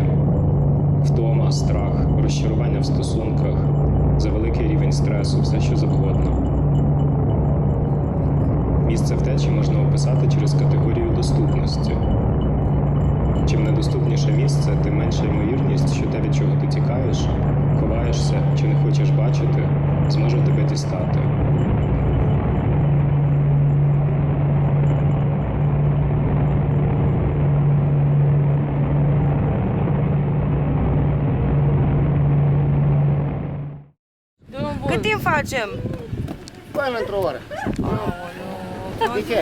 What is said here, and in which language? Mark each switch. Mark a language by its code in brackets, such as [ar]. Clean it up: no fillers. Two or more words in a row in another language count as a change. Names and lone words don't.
[uk] Втома, страх, розчарування в стосунках, завеликий рівень стресу, все що завгодно. Місце втечі можна описати через категорію доступності. Чим недоступніше місце, тим менша ймовірність, що те, від чого ти тікаєш, ховаєшся чи не хочеш бачити, зможе тебе дістати. [ro] Cât timp facem? Până într-o oră. De ce?